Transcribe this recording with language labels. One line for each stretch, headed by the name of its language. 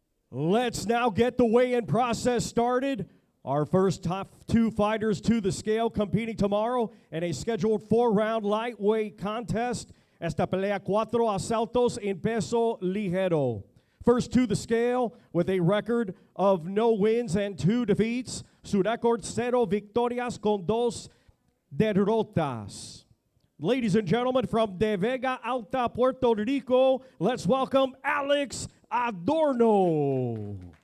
English: Let's now get the weigh-in process started. Our first top two fighters to the scale competing tomorrow in a scheduled 4-round lightweight contest.
Spanish: Esta pelea 4 asaltos en peso ligero.
English: First to the scale with a record of no wins and 2 defeats.
Spanish: Su record 0 victorias con 2 derrotas.
English: Ladies and gentlemen, from De Vega Alta, Puerto Rico, let's welcome Alex Adorno.